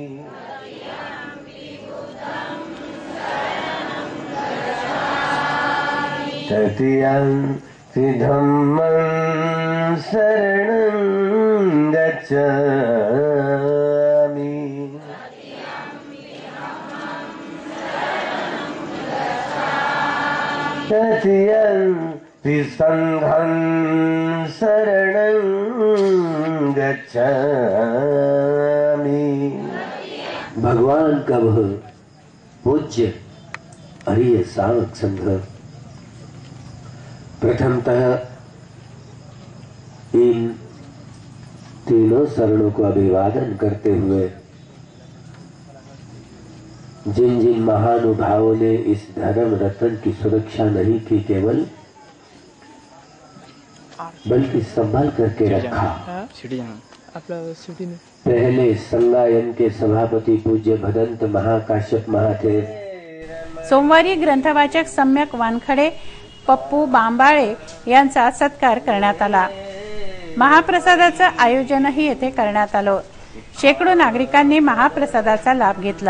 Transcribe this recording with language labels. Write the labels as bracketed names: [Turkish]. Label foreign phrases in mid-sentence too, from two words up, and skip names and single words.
[Pali] तृतीयंपि धम्मं शरणं गच्छामि तृतीयंपि संघं शरणं गच्छामि। [Hindi] भगवान का वह पूज्य अरिय सावक संघ प्रथमतः इन तीनों शरणों को अभिवादन करते हुए जिन जिन महानुभावों ने इस धर्म रत्न की सुरक्षा नहीं की केवल बल्कि संभाल करके रखा। पहले संगायन के सभापति पूज्य भदंत महाकाश्यप महाथेर। [Marathi] सोमवारी ग्रंथवाचक सम्यक वानखडे पप्पू बांबाळे यांचा सत्कार करण्यात आला। महाप्रसादाचं आयोजनही येथे करण्यात आलं। शेकडो नागरिकांनी महाप्रसादाचा लाभ घेतला।